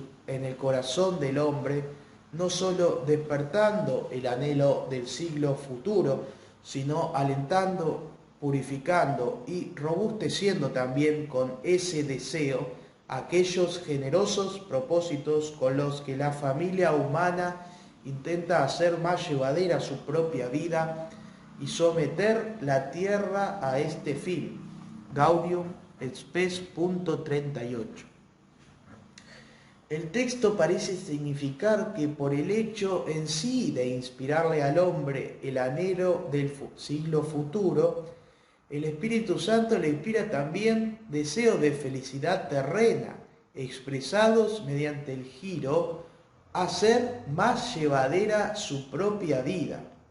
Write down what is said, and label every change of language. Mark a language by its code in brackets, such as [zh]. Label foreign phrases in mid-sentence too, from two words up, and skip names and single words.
[es] en el corazón del hombre, no sólo despertando el anhelo del siglo futuro, sino alentando, purificando y robusteciendo también con ese deseo aquellos generosos propósitos con los que la familia humana intenta hacer más llevadera su propia vida y someter la tierra a este fin. Gaudium et Spes, punto 38. El texto parece significar que por el hecho en sí de inspirarle al hombre el anhelo del siglo futuro, el Espíritu Santo le inspira también deseos de felicidad terrena, expresados mediante el giro a hacer más llevadera su propia vida.